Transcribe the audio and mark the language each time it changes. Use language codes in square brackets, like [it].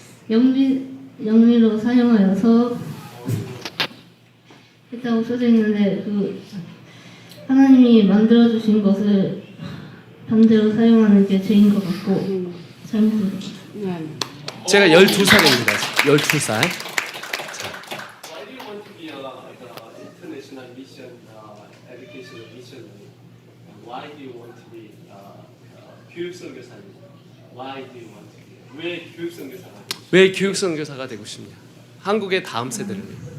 [ko] 영리로 사용하여서 했다고 써져 있는데, 그 하나님이 만들어 주신 것을 반대로 사용하는 게 죄인 것 같고 잘못된 제가 12살입니다. 12살. [en] Why do you want to be a international mission educational missionary? Why do you want to be [ko] 교육 선교사님? [en] Why do you want to be? [ko] 왜 교육 선교사가? 왜 교육 선교사가 되고 싶냐? 한국의 다음 세대를 위해.